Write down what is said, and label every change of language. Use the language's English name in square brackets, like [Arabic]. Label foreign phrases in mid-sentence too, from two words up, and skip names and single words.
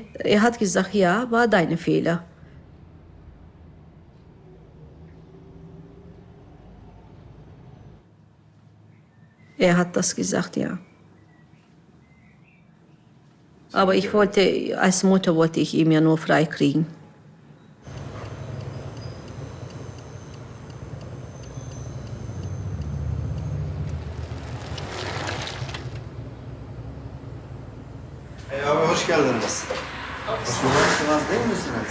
[German] Er hat gesagt, ja, war deine Fehler. Er hat das gesagt, ja. Aber ich wollte, als Mutter wollte ich ihn ja nur freikriegen. [Turkish] Hey abi hoş geldiniz. Hoş bulduk. Değil misiniz?